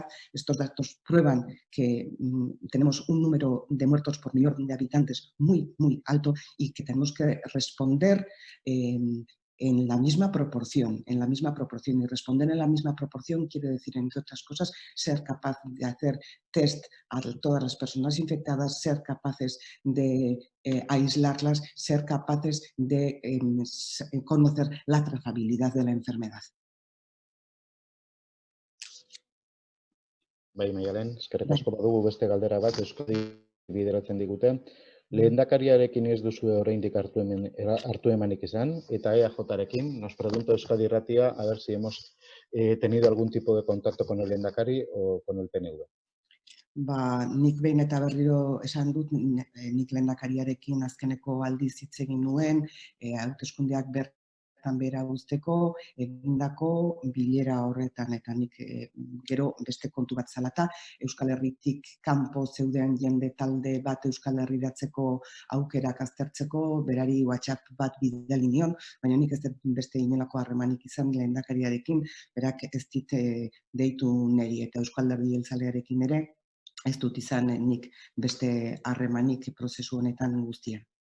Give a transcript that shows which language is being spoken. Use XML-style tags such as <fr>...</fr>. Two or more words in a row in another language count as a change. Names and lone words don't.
<es>Estos datos prueban que tenemos un número de muertos por millón de habitantes muy, muy alto y que tenemos que responder en la misma proporción, Y responder en la misma proporción quiere decir, entre otras cosas, ser capaz de hacer test a todas las personas infectadas, ser capaces de aislarlas, ser capaces de conocer la trazabilidad de la enfermedad.</es> <eu>Bai, Maialen, eskerrik Bai. asko. Badugu beste galdera bat, Euskadi bideratzen digute. Lehendakariarekin ez duzue oraindik hartu emanik izan, eta EAJarekin,</eu> <es>nos pregunta Euskadi Irratia, a ver si hemos tenido algún tipo de contacto con el lehendakari o con el PNV.</es> <eu>Nik behin eta berriro esan dut, nik lehendakariarekin azkeneko aldiz hitz egin nuen, hauteskundeak bertan behera uzteko, egindako bilera horretan, eta nik gero beste kontu bat zalata, Euskal Herritik kanpo zeuden jende talde bat Euskal Herriratzeko aukerak aztertzeko, berari WhatsApp bat bidali nion, baina nik ez dut beste inolako harremanik izan lehendakariarekin, berak ez dit deitu niri, eta Euskal Herri Jeltzalearekin ere, ez dut izan nik beste harremanik prozesu honetan guztian.</eu>